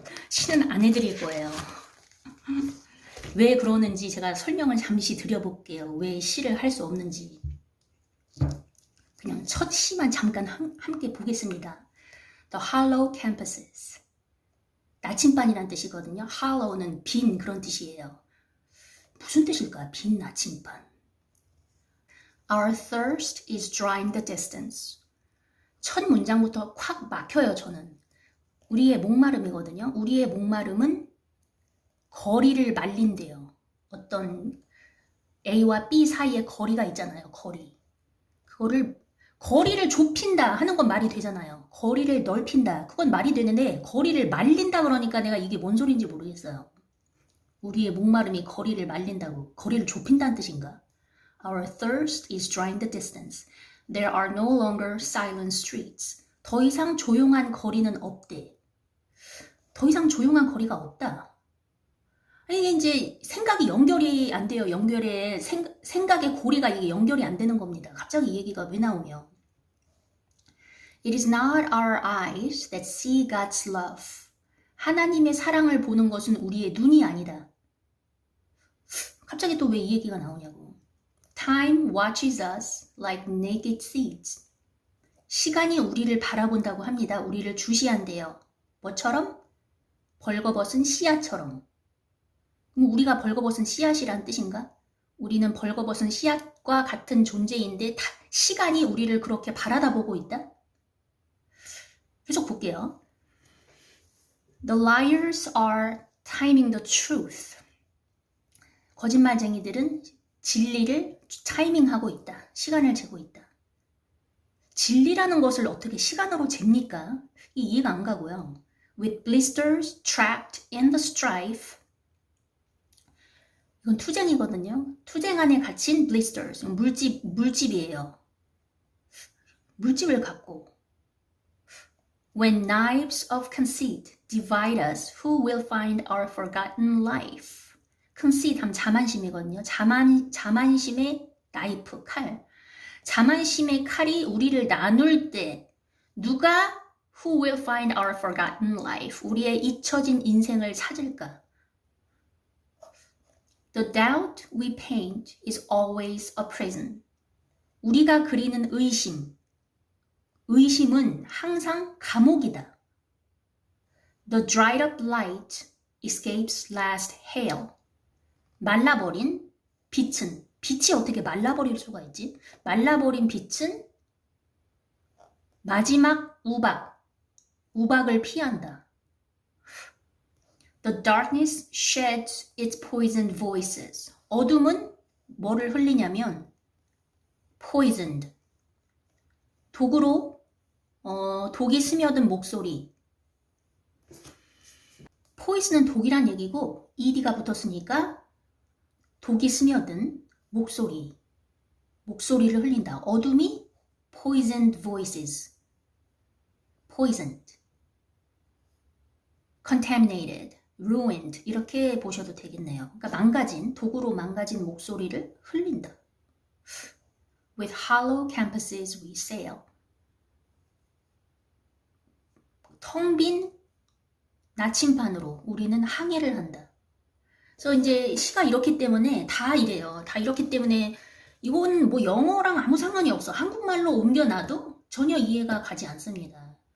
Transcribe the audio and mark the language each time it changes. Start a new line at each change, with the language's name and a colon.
Korean: 시는 안 해드릴 거예요. 왜 그러는지 제가 설명을 잠시 드려볼게요. 왜 시를 할 수 없는지. 그냥 첫 시만 잠깐 함께 보겠습니다.
English: The Hollow Campuses.
Korean: 나침반이란 뜻이거든요. Hollow는 빈 그런 뜻이에요. 무슨 뜻일까? 빈 나침반.
English: Our thirst is drying the distance.
Korean: 첫 문장부터 콱 막혀요, 저는. 우리의 목마름이거든요. 우리의 목마름은 거리를 말린대요. 어떤 A와 B 사이에 거리가 있잖아요, 거리. 거리를 좁힌다 하는 건 말이 되잖아요. 거리를 넓힌다. 그건 말이 되는데, 거리를 말린다 그러니까 내가 이게 뭔 소리인지 모르겠어요. 우리의 목마름이 거리를 말린다고. 거리를 좁힌다는 뜻인가?
English: Our thirst is drying the distance. There are no longer silent streets.
Korean: 더 이상 조용한 거리는 없대. 더 이상 조용한 거리가 없다. 이게 이제 생각이 연결이 안 돼요. 생각의 고리가 이게 연결이 안 되는 겁니다. 갑자기 이 얘기가 왜 나오며.
English: It is not our eyes that see God's love.
Korean: 하나님의 사랑을 보는 것은 우리의 눈이 아니다. 갑자기 또 왜 이 얘기가 나오냐고.
English: Time watches us like naked seeds.
Korean: 시간이 우리를 바라본다고 합니다. 우리를 주시한대요. 뭐처럼? 벌거벗은 씨앗처럼. 그럼 우리가 벌거벗은 씨앗이란 뜻인가? 우리는 벌거벗은 씨앗과 같은 존재인데 시간이 우리를 그렇게 바라다보고 있다? 계속 볼게요.
English: The liars are timing the truth.
Korean: 거짓말쟁이들은 진리를 타이밍하고 있다. 시간을 재고 있다. 진리라는 것을 어떻게 시간으로 잽니까? 이해가 안 가고요.
English: With blisters trapped in the strife.
Korean: 이건 투쟁이거든요. 투쟁 안에 갇힌 blisters. 물집이에요. 물집을 갖고.
English: When knives of conceit. divide us, who will find our forgotten life?
Korean: conceit 하면 자만심이거든요. 자만심의 나이프, 칼. 자만심의 칼이 우리를 나눌 때 누가
English: who will find our forgotten life?
Korean: 우리의 잊혀진 인생을 찾을까?
English: The doubt we paint is always a prison.
Korean: 우리가 그리는 의심은 항상 감옥이다.
English: The dried up light escapes last hail.
Korean: 말라버린 빛이 어떻게 말라버릴 수가 있지? 말라버린 빛은 마지막 우박을 피한다.
English: The darkness sheds its poisoned voices.
Korean: 어둠은 뭐를 흘리냐면 poisoned. 독이 스며든 목소리. poison은 독이란 얘기고 ed가 붙었으니까 독이 스며든 목소리를 흘린다. 어둠이
English: poisoned voices. poisoned. contaminated. ruined.
Korean: 이렇게 보셔도 되겠네요. 그러니까 독으로 망가진 목소리를 흘린다.
English: With hollow campuses we sail.
Korean: 텅 빈 나침반으로 우리는 항해를 한다. 그래서 이제 시가 이렇기 때문에 다 이래요. 다 이렇기 때문에 이건 뭐 영어랑 아무 상관이 없어. 한국말로 옮겨놔도 전혀 이해가 가지 않습니다.